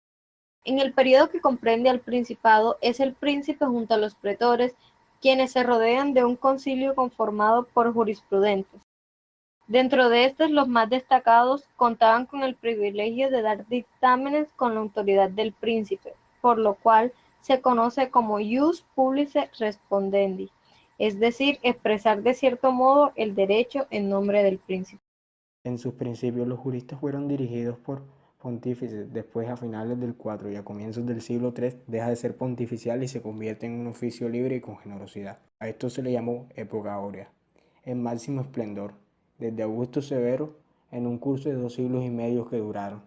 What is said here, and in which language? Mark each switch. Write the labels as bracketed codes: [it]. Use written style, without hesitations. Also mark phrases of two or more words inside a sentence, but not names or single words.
[es] En el periodo que comprende al Principado es el príncipe junto a los pretores quienes se rodean de un concilio conformado por jurisprudentes. Dentro de estos, los más destacados contaban con el privilegio de dar dictámenes con la autoridad del príncipe, por lo cual se conoce como [la] ius publice respondendi, [es] es decir, expresar de cierto modo el derecho en nombre del príncipe. En sus principios los juristas fueron dirigidos por pontífices, después a finales del IV y a comienzos del siglo III deja de ser pontificial y se convierte en un oficio libre y con generosidad. A esto se le llamó época áurea, en máximo esplendor, desde Augusto Severo en un curso de 2 siglos y medio que duraron.